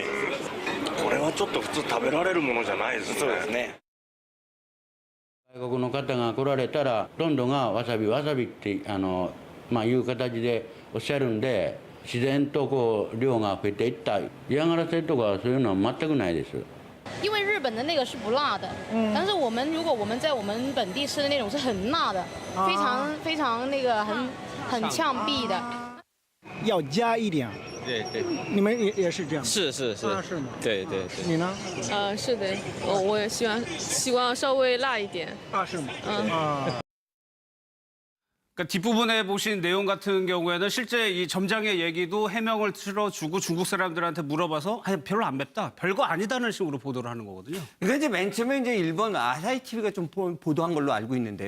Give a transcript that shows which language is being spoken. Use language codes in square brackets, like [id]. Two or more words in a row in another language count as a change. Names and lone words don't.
[ja] これはちょっと普通食べられるものじゃないですね。そうですね。外国の方が来られたら、どんどんがわさびわさびっていう形でおっしゃるんで、自然とこう量が増えていった。嫌がらせとかそういうのは全くないです。 [zh] 因为日本的那个是不辣的，但是如果我们在我们本地吃的那种是很辣的，非常那个很呛鼻的。要加一点。对对，你们也是这样？是是是。是吗？对对对。你呢？是的，我也希望稍微辣一点。是吗？ [ko] 그러니까 뒷부분에 보신 내용 같은 경우에는 실제 이 점장의 얘기도 해명을 틀어주고 중국 사람들한테 물어봐서 별로 안 맵다, 별거 아니다는 식으로 보도를 하는 거거든요. 그러니까 이제 맨 처음에 이제 일본 아사히 TV가 좀 보도한 걸로 알고 있는데요.